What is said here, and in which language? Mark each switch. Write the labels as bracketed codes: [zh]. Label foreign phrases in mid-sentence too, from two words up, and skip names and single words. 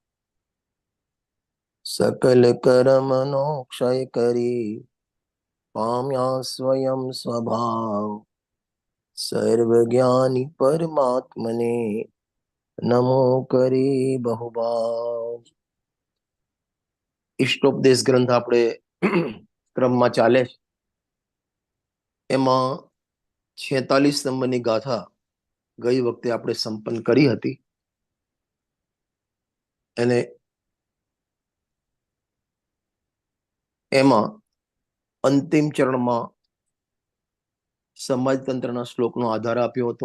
[gu] સકલ કર્મણો ક્ષય કરી પામ્યા સ્વયં સ્વભાવ। સર્વજ્ઞાની પરમાત્મને નમો કરે બહુભાવ। इष्टोपदेश ग्रंथ આપણે ક્રમમાં ચાલે છે. એમાં 46 નંબરની ગાથા ગઈ વખતે આપણે સંપન્ન કરી હતી. અને એમાં અંતિમ ચરણમાં સમાજતંત્રના શ્લોકનો આધાર આપ્યો હતો.